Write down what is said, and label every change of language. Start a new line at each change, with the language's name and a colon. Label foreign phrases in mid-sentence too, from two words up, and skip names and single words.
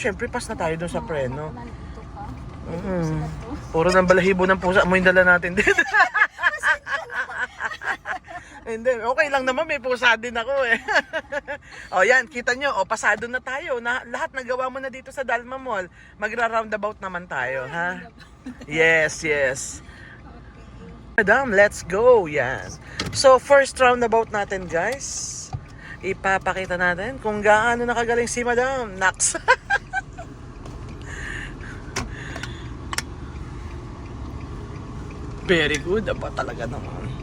Filipino: Siyempre, pass na tayo doon sa preno. Puro ng balahibo ng pusa mo yung dala natin dito. Hindi, okay lang naman. May pusa din ako eh. O yan, kita nyo. O, pasado na tayo. Lahat nagawa mo na dito sa Dalma Mall. Magra-roundabout naman tayo, ha?
English: Yes, yes. Madam, let's go. Yan.
Filipino: So,
English: first roundabout
Filipino: natin, guys. Ipapakita natin kung gaano nakagaling si Madam Nax.
English: Very good.
Filipino: Aba talaga naman.